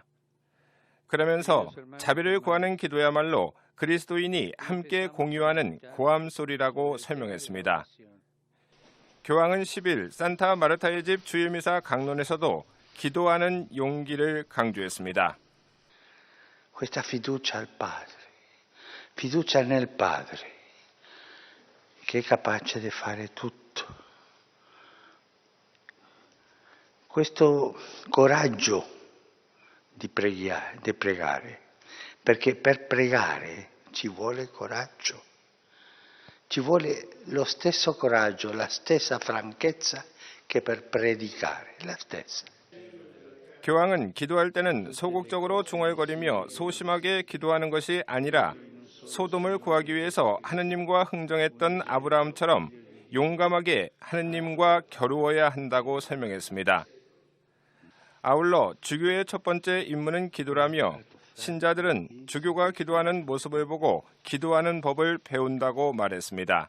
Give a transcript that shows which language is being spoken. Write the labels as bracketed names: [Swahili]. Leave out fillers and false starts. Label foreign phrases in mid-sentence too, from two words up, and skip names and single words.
[Korean] 그러면서 자비를 구하는 기도야말로 그리스도인이 함께 공유하는 고함 소리라고 설명했습니다. 교황은 10일 산타 마르타의 집 주일미사 강론에서도 기도하는 용기를 강조했습니다. [Italian] Questa fiducia al Padre, fiducia nel Padre, che è capace di fare tutto. Questo coraggio di pregare, perché per pregare ci vuole coraggio. Ci vuole lo stesso coraggio, la stessa franchezza che per predicare, la stessa. [Korean] 교황은 기도할 때는 소극적으로 중얼거리며 소심하게 기도하는 것이 아니라 소돔을 구하기 위해서 하느님과 흥정했던 아브라함처럼 용감하게 하느님과 겨루어야 한다고 설명했습니다. 아울러 주교의 첫 번째 임무는 기도라며 신자들은 주교가 기도하는 모습을 보고 기도하는 법을 배운다고 말했습니다.